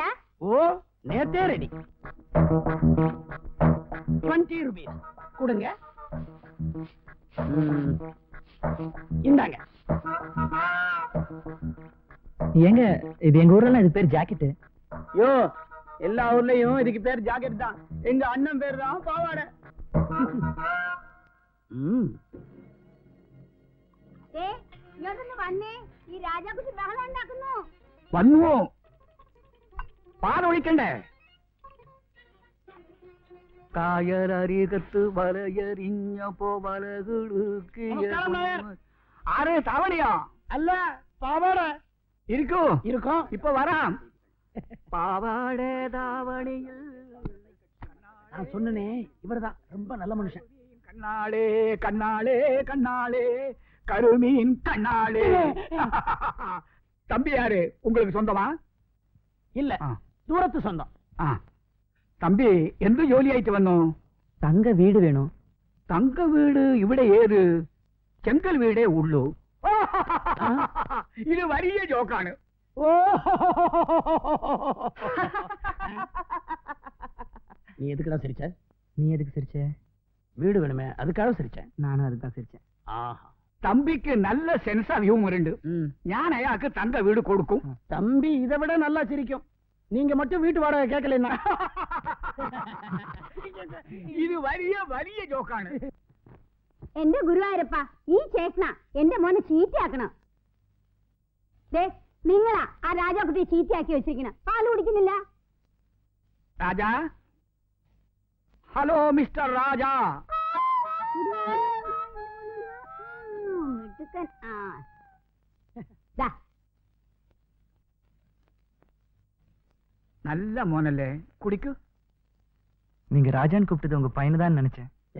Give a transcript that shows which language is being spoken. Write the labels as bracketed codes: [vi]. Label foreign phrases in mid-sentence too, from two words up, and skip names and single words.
[ta] ஓ நேத்தே ரெடி. 20 ரூபீஸ் கொடுங்க. இந்தாங்க. எங்க இது? எங்க ஊர்ல இது பேர் ஜாக்கெட். யோ எல்லா ஊர்லயும் இதுக்கு பேர் ஜாக்கெட் தான், எங்க அண்ணன் பேர் தான் பாவாடை. [ml] ഈ രാജാക്കുട്ടി ബഹളം ഉണ്ടാക്കുന്നു. വന്നുവോ? പാലൊഴിക്കണ്ടേ? കായലരികത്ത് വലയറിഞ്ഞപ്പോ [ta] ஆறு தவணையா? அல்ல பாவாடை. இருக்கும் இருக்கும், இப்ப வராம். பாவாடை தாவணியில் நான் சொன்னனே, இவர்தான் ரொம்ப நல்ல மனுஷன். கண்ணாளே கண்ணாளே கண்ணாளே கருமீன் கண்ணாளே. தம்பி யாரு? உங்களுக்கு சொந்தமா? இல்ல, தூரத்து சொந்தம். தம்பி [ml] എന്ത് ജോലിയായിട്ട് വന്നു? തങ്ക വീട് വേണോ? തങ്ക വീട് ഇവിടെ ഏത്? ചെങ്കൽ വീടേ ഉള്ളൂ. ഇത് വലിയ ജോക്കാണ്. [ta] நீ எதுக்குடா சிரிச்ச? நீ எதுக்கு சிரிச்ச? வீடு வேணுமே, அதுக்காக சிரிச்சேன். நானும் அதுதான் சிரிச்சேன். தம்பிக்கு நல்ல [en] sense of humour [ta] உண்டு. [ml] ഞാൻ അയാൾക്ക് തങ്ക വീട് കൊടുക്കും. [ta] தம்பி இதை விட நல்லா சிரிக்கும். நீங்க மட்டும் வீட்டு வாடகை கேட்கலன்னா. [ml] ഇത് വലിയ വലിയ ജോക്കാണ്. എന്റെ ഗുരുവായൂരപ്പ, ഈ ചേട്ടന എന്റെ മോനെ ചീത്തയാക്കണം. നിങ്ങളാ ആ രാജാക്കുട്ടിയെ ചീത്തയാക്കി വെച്ചിരിക്കണം. പാല് കുടിക്കുന്നില്ല. [ta] ராஜா, ஹலோ மிஸ்டர் ராஜா. [ml] നല്ല മോനല്ലേ, കുടിക്ക്. [ta] நீங்க ராஜான்னு கூப்பிட்டது உங்க பையனை தான் நினைச்சேன்.